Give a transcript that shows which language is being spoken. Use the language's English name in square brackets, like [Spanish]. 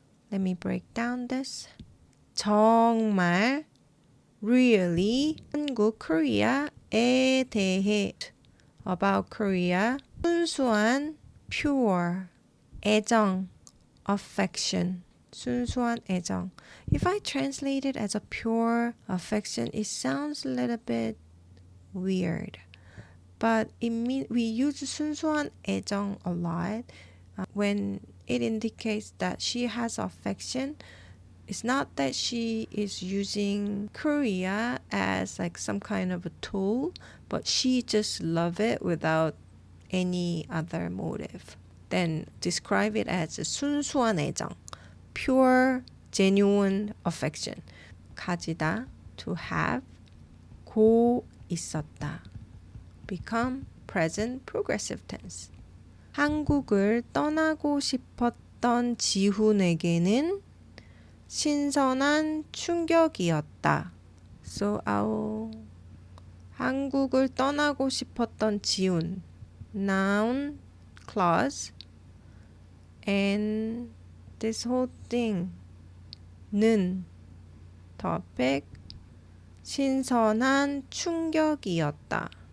[English] Let me break down this. 정말 really 한국 Korea에 대해 about Korea 순수한 pure 애정 affection [Korean] 순수한 애정. [English] If I translate it as a pure affection, it sounds a little bit weird. But it mean we use 순수한 애정 a lot when it indicates that she has affection. It's not that she is using Korea as like some kind of a tool, but she just love it without any other motive. Then describe it as 순수한 애정, pure, genuine affection. 가지다, to have, 고 있었다, become present progressive tense. [Korean] 한국을 떠나고 싶었던 지훈에게는 신선한 충격이었다. [English] So [Korean] 한국을 떠나고 싶었던 지훈, [English] noun, clause, and this whole thing, 는, topic, [Korean] 신선한 충격이었다.